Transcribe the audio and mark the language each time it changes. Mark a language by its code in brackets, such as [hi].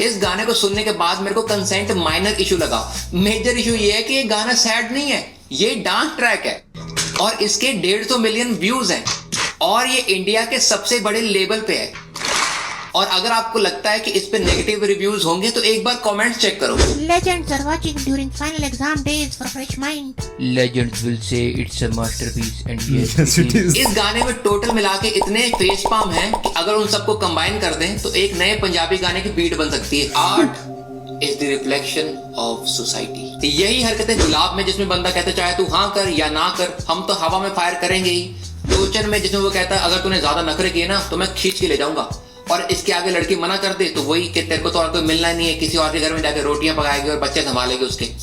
[hi] इस गाने को सुनने के बाद मेरे को कंसेंट माइनर इशू लगा। मेजर इशू ये है कि ये गाना सैड नहीं है, ये डांस ट्रैक है और इसके 150 मिलियन व्यूज हैं और ये इंडिया के सबसे बड़े लेवल पे है। और अगर आपको लगता है कि इस पे नेगेटिव रिव्यूज होंगे तो एक बार कमेंट्स चेक करो। [en] Legends are watching during final exam days for fresh mind. Legends will say it's a masterpiece and yes it is. [hi] इस गाने में टोटल मिला के इतने फेस पाम हैं कि अगर उन सबको कंबाइन कर दें तो एक नए पंजाबी गाने की बीट बन सकती है। Art [en] is the reflection of society. [hi] यही हरकतें गुलाब में जिसमें बंदा कहता चाहे तू हाँ कर या ना कर, हम तो हवा में फायर करेंगे ही। टोचन में जिसमें वो कहता है अगर तूने ज्यादा नखरे किए ना तो मैं खींच के ले जाऊंगा, और इसके आगे लड़की मना कर दे तो वही कि तेरे को तो और कोई मिलना नहीं है, किसी और के घर में जाकर रोटियां पकाएगी और बच्चे संभालेगी उसके।